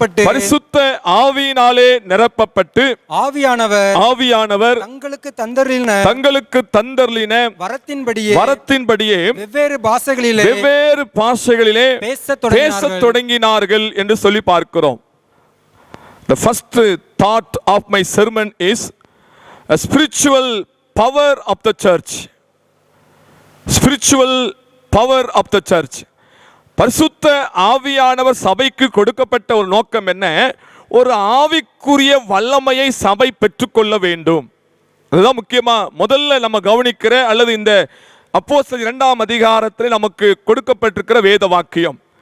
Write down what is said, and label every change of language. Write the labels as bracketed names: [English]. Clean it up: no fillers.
[Tamil] பரிசுத்த ஆவியினாலே நிரப்பப்பட்டு ஆவியானவர் தங்களுக்கு தந்தருளின வரத்தின்படியே வெவ்வேறு பாஷைகளிலே பேசத் தொடங்கினார்கள் என்று சொல்லி பார்க்கிறோம். [English] The first thought of my sermon is a spiritual power of the church. Spiritual power of the church. [Tamil] பரிசுத்த ஆவியானவர் சபைக்கு கொடுக்கப்பட்ட ஒரு நோக்கம் என்ன? ஒரு ஆவிக்குரிய வல்லமையை சபை பெற்றுக்கொள்ள வேண்டும். அதுதான் முக்கியமா முதல்ல நம்ம கவனிக்கிற அல்லது இந்த அப்போஸ்தலர் 2ஆம் அதிகாரத்தில் நமக்கு கொடுக்கப்பட்டிருக்கிற வேத வாக்கியம்.